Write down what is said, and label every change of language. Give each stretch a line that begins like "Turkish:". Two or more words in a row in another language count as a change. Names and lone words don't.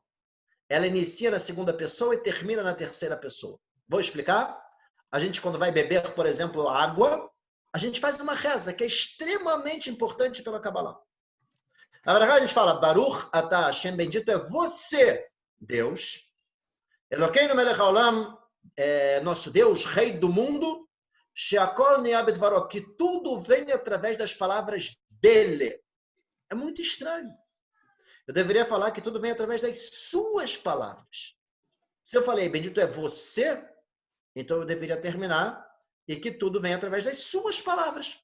Portuguese: Ela inicia na segunda pessoa e termina na terceira pessoa. Vou explicar? A gente, quando vai beber, por exemplo, água, a gente faz uma reza que é extremamente importante pela Kabbalah. Na brachá a gente fala,
Hebrew: ברוך אתה השם,
Portuguese: bendito é você, Deus.
Hebrew: אלוקינו מלך העולם,
Portuguese: nosso Deus, Rei do mundo.
Hebrew: שהכל נהיה בדברו,
Portuguese: que tudo vem através das palavras dele. É muito estranho. Eu deveria falar que tudo vem através das suas palavras. Se eu falei, bendito é você, então eu deveria terminar e que tudo vem através das suas palavras.